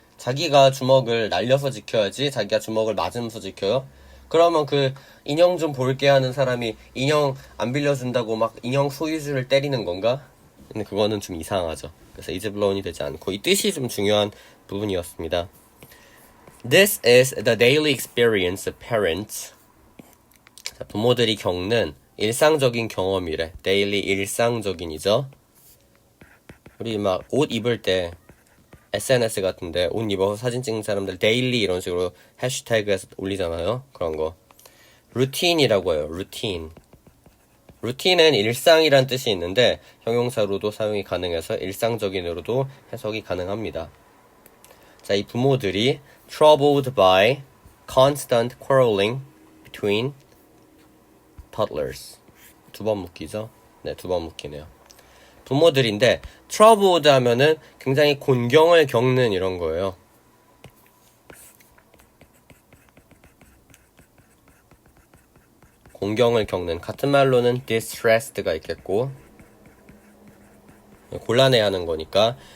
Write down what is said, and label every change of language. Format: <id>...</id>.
<ko>자기가 주먹을 날려서 지켜야지. 자기가 주먹을 맞으면서 지켜요. 그러면 그 인형 좀 볼게 하는 사람이 인형 안 빌려준다고 막 인형 소유주를 때리는 건가? 근데 그거는 좀 이상하죠. 그래서 is blown이 되지 않고, 이 뜻이 좀 중요한 부분이었습니다.</ko> <en>This is the daily experience of parents.</en> <ko>자, 부모들이 겪는 일상적인 경험이래. daily 일상적인이죠. 우리 막 옷 입을 때 SNS 같은데 옷 입어서 사진 찍는 사람들 daily 이런 식으로 해시태그에서 올리잖아요. 그런 거. 루틴이라고 해요. 루틴은 일상이란 뜻이 있는데 형용사로도 사용이 가능해서 일상적인으로도 해석이 가능합니다. 자, 이 부모들이</ko> <en>troubled by constant quarreling between toddlers.</en> <ko>두 번 묶이죠? 네, 두 번 묶이네요. 부모들인데 troubled 하면은 굉장히 곤경을 겪는 이런 거예요. 곤경을 겪는, 같은 말로는 distressed가 있겠고, 곤란해하는 거니까.</ko>